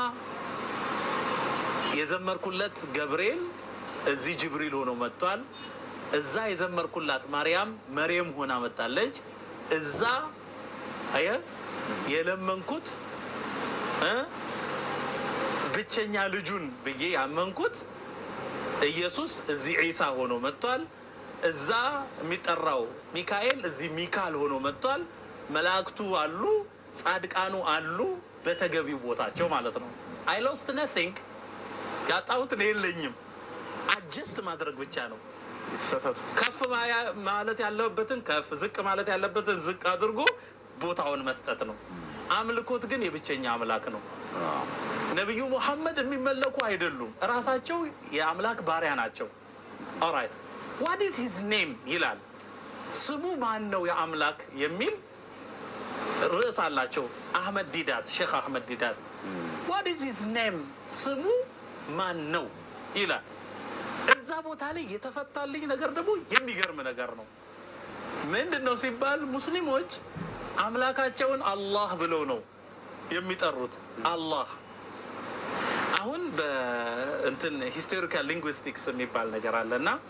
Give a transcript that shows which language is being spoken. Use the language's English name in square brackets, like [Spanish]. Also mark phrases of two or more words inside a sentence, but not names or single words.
[Amharic] የዘመርኩለት ገብርኤል እዚህ ጅብሪል ሆኖ መጥቷል። እዛ የዘመርኩላት ማርያም መርየም ሆና መጣለች። እዛ አየ የለመንኩት ብቸኛ ልጁን ብዬ ያመንኩት ኢየሱስ እዚህ ዒሳ ሆኖ መጥቷል። እዛ የሚጠራው ሚካኤል እዚህ ሚካኤል ሆኖ መጥቷል። መላእክቱ አሉ፣ ጻድቃኑ አሉ በተገቢው ቦታቸው ማለት ነው። [English] I lost nothing [Amharic] ያጣሁት የለኝም። አጀስት ማድረግ ብቻ ነው። ከፍ ማለት ያለበትን ከፍ፣ ዝቅ ማለት ያለበትን ዝቅ አድርጎ ቦታውን መስጠት ነው። አምልኮት ግን የብቸኛ አምላክ ነው። ነብዩ መሐመድ የሚመለኩ አይደሉም። ራሳቸው የአምላክ ባሪያ ናቸው። ኦራይት [English] what is his name [Amharic] ይላል። ስሙ ማን ነው የአምላክ የሚል ርዕስ አላቸው። አህመድ ዲዳት ሼክ አህመድ ዲዳት [English] what is his name [Amharic] ስሙ ማን ነው ይላል። እዛ ቦታ ላይ የተፈታልኝ ነገር ደግሞ የሚገርም ነገር ነው። ምንድነው ሲባል ሙስሊሞች አምላካቸውን አላህ ብለው ነው የሚጠሩት። አላህ አሁን በእንትን [English] historical linguistics [Amharic] የሚባል ነገር አለና